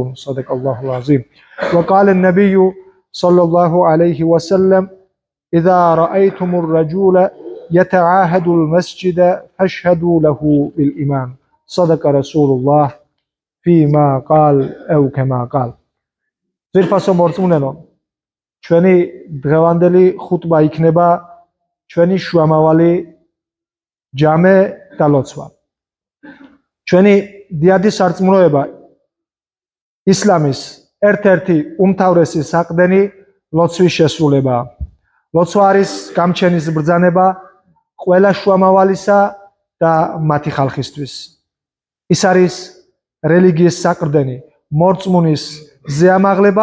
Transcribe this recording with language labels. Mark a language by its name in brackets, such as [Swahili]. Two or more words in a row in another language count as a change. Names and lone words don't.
[Arabic] صدق الله العظيم وقال النبي صلى الله عليه وسلم إذا رأيتم الرجل يتعاهد المسجد فاشهدوا له بالإيمان صدق رسول الله فيما قال أو كما قال [Georgian] ძვირფასო მორწმუნეო ჩვენი დღევანდელი ხუტბა იქნება ჩვენი შუამავალი ჯამე და ლოცვა ჩვენი დიადი სარწმუნოება ისლამის ერთ-ერთი უმთავრესი საყრდენი ლოცვის შესრულებაა ლოცვა არის გამჩენის ბრძანება ყველა შუამავალისა და მათი ხალხისთვის ის არის რელიგიის საყრდენი მორწმუნის ზეამაღლება